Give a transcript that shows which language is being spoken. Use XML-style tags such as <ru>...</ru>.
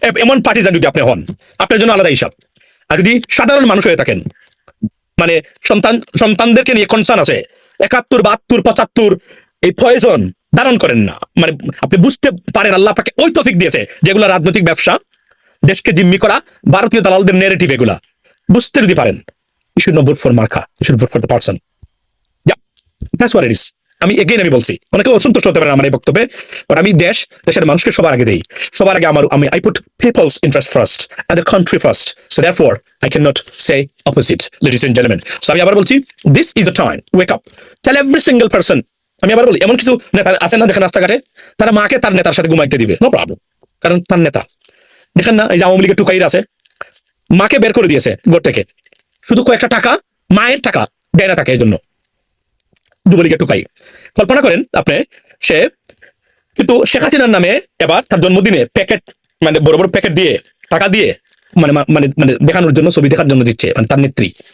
<bn>এমন পার্টিজান যদি আপনি হন, আপনার জন্য আলাদা হিসাব। আর যদি সাধারণ মানুষ হয়ে থাকেন, মানে সন্তানদেরকে নিয়ে কনসার্ন আছে, 71, 72, 75 এই পয়জন ধারণ করেন না, মানে আপনি বুঝতে পারেন আল্লাহ পাকে ওই তৌফিক দিয়েছে যেগুলো রাজনৈতিক ব্যবসা, দেশকে জিম্মি করা, ভারতীয় দালালদের নেরেটিভ, এগুলা বুঝতে যদি পারেন,</bn> <en>you should not vote for মার্কা, you should vote for the person. Yeah, that's what it is.</en> <bn>আমি বলছি, অনেকে অসন্তুষ্ট হতে পারেন আমার এই বক্তব্যে, বাট আমি দেশের মানুষকে সবার আগে</bn> <en>দেই, সবার আগে I put people's interest first and the country first, so therefore I cannot say opposite, ladies and gentlemen. So</en> <bn>আমি আবার বলছি,</bn> <en>this is the time, wake up, tell every single person.</en> <bn>আমি আবার বলি, এমন কিছু নেতা আছে না দেখেন রাস্তাঘাটে, তারা মাকে তার নেতার সাথে ঘুমাইতে দিবে,</bn> <en>no problem,</en> <bn>কারণ তার নেতা। দেখেন না, এই যে আওয়ামী লীগের টুকাইর আছে, মাকে বের করে দিয়েছে ঘর থেকে, শুধু কয়েকটা টাকা, মায়ের টাকা দেয় না তাকে, এই জন্য যুবলীগের টুকাই। কল্পনা করেন আপনি, সে কিন্তু শেখ হাসিনার নামে এবার তার জন্মদিনে প্যাকেট, মানে বড় বড় প্যাকেট দিয়ে, টাকা দিয়ে, মানে মানে মানে দেখানোর জন্য, ছবি দেখার জন্য দিচ্ছে, মানে তার নেত্রী।</bn>